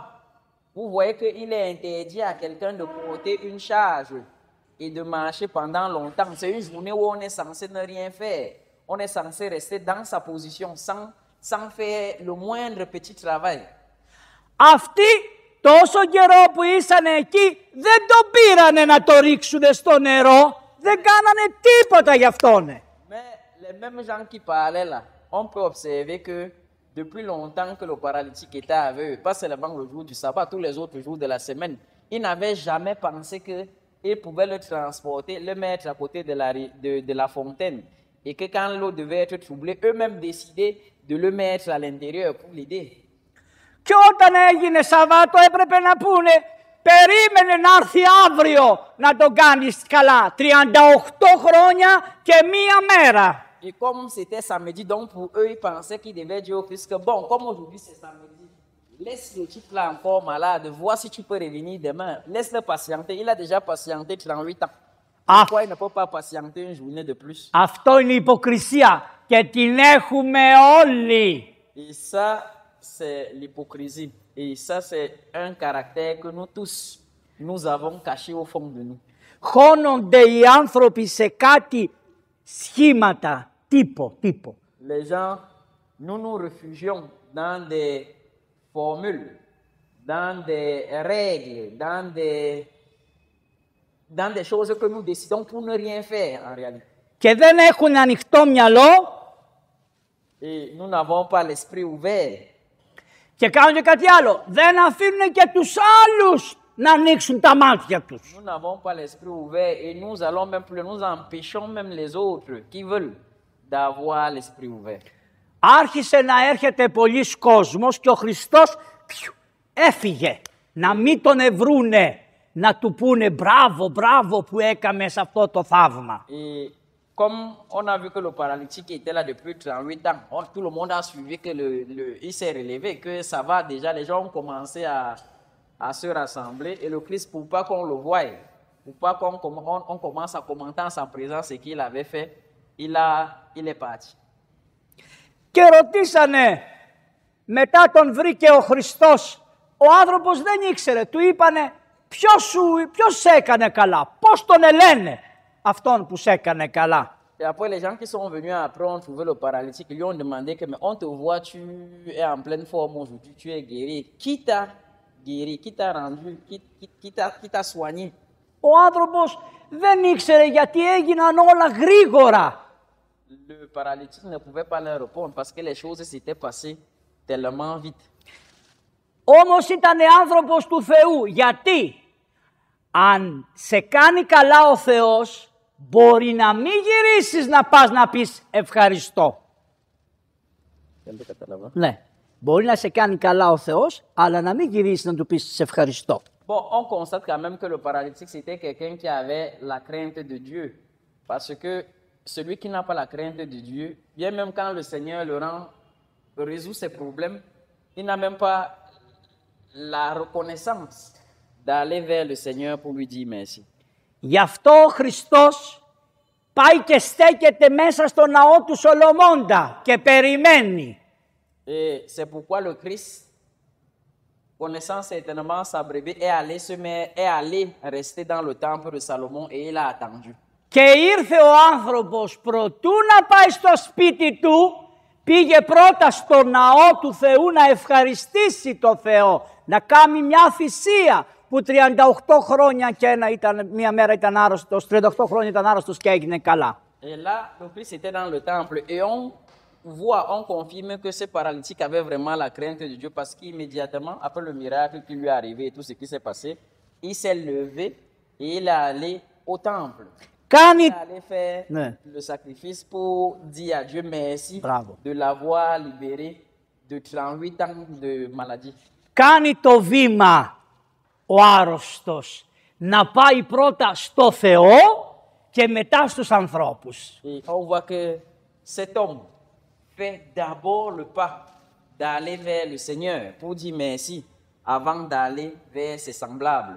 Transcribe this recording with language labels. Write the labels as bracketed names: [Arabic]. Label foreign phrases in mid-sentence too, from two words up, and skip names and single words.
[French] Vous voyez qu'il est interdit à quelqu'un de porter une charge et de marcher pendant longtemps. C'est une journée où on est censé ne rien faire. On est censé rester dans sa position sans faire le moindre petit travail. [Greek] Αυτοί τόσο καιρό που ήσαν εκεί δεν το πήρανε να το ρίξουν στο νερό. Δεν κάνανε τίποτα γι' αυτόν. [French] Mais les mêmes gens qui parlaient là, on peut observer que depuis longtemps que le paralytique était avec eux, pas seulement le jour du sabbat, tous les autres jours de la semaine, ils n'avaient jamais pensé qu'ils pouvaient le transporter, le mettre à côté de la fontaine. Et que quand l'eau devait être troublée, eux-mêmes décidaient de le mettre à l'intérieur pour l'aider. [Greek] Και όταν έγινε Σαββάτο έπρεπε να πούνε, περίμενε να έρθει αύριο να το κάνεις καλά. 38 χρόνια και μία μέρα. [French] Et comme c'était samedi, donc pour eux, ils pensaient qu'ils devaient dire au Christ que bon, comme aujourd'hui c'est samedi, laisse le type là encore malade, vois si tu peux revenir demain. Laisse-le patienter. Il a déjà patienté 38 ans. Pourquoi il ne peut pas patienter une journée de plus? [Greek] Αυτό είναι η υποκρισία και την έχουμε όλοι. [French] Et ça, c'est l'hypocrisie. Et ça, c'est un caractère que nous tous, nous avons caché au fond de nous. [Greek] Χώνονται οι άνθρωποι σε κάτι σχήματα, τύπο. [French] Les gens, nous nous réfugions dans des formules, dans des règles, dans des choses que nous décidons pour ne rien faire en réalité. [Greek] Και δεν έχουν ανοιχτό μυαλό [French] Et nous n'avons pas l'esprit ouvert. [Greek] και κάνουν και κάτι άλλο. Δεν αφήνουν και τους άλλους να ανοίξουν τα μάτια τους. [French] Nous n'avons pas l'esprit ouvert et nous allons même plus, nous empêchons même les autres qui veulent d'avoir l'esprit ouvert. [Greek] Άρχισε να έρχεται πολλής κόσμος και ο Χριστός έφυγε. Να μην τον ευρούνε, να του πούνε μπράβο που έκαμε σε αυτό το θαύμα. [French] Et comme on a vu que le paralytique était là depuis 38 ans, tout le monde a suivi que il s'est relevé, que ça va déjà, les gens ont commencé à se rassembler et le Christ, pour pas qu'on le voie, pour pas qu'on commence à commenter en sa présence ce qu'il avait fait, il est parti. [Greek] Και ρωτήσανε, μετά τον βρήκε ο Χριστός, ο άνθρωπος δεν ήξερε, του είπανε ποιος σε έκανε καλά, πώς τον ελένε αυτόν που σε έκανε καλά. [French] Et après, les gens qui sont venus après ont trouvé le paralytique, ils lui ont demandé que, mais on te voit, tu es en pleine forme aujourd'hui, tu es guéri. Qui t'a guéri, qui t'a rendu, qui t'a soigné? [Greek] Ο άνθρωπος δεν ήξερε γιατί έγιναν όλα γρήγορα. Le paralytique ne pouvait pas leur répondre parce que les choses s'étaient passées tellement vite. Όμως ήταν άνθρωπος του Θεού. Γιατί αν σε κάνει καλά ο Θεός, μπορεί να μην γυρίσεις να πας να πεις ευχαριστώ. Ναι, μπορεί να σε κάνει καλά ο Θεός, αλλά να μην γυρίσεις να του πεις σε ευχαριστώ. [French] Bon, on constate quand même que le paralytique, c'était quelqu'un qui avait la crainte de Dieu. Parce que celui qui n'a pas la crainte de Dieu, bien même quand le Seigneur résout ses problèmes, il n'a même pas la reconnaissance d'aller vers le Seigneur pour lui dire merci. [Greek] Γι' αυτό ο Χριστός πάει και στέκεται μέσα στο ναό του Σολομώντα και περιμένει. [French] Et c'est pourquoi le Christ, connaissant certainement sa brebis, est allé rester dans le temple de Salomon et il a attendu. [Greek] Και ήρθε ο άνθρωπος προτού να πάει στο σπίτι του, πήγε πρώτα στο ναό του Θεού να ευχαριστήσει το Θεό, να κάνει μια θυσία που 38 χρόνια και μία μέρα ήταν άρρωστος, 38 χρόνια ήταν άρρωστος και έγινε καλά. [French] Et là, le Christ était dans le temple et on confirme que ce paralytique avait vraiment la crainte de Dieu parce qu'immédiatement, après le miracle qui lui est arrivé et tout ce qui s'est passé, il s'est levé et il est allé au temple. [Greek] Κάνει... [French] Il allait faire [Greek] Ναι. [French] le sacrifice pour dire à Dieu merci [Greek] Bravo. [French] de l'avoir libéré de 38 ans de maladie. [Greek] Κάνει το βήμα ο άρρωστος να πάει πρώτα στο Θεό και μετά στους ανθρώπους. [French] Et on voit que cet homme fait d'abord le pas d'aller vers le Seigneur pour dire merci avant d'aller vers ses semblables.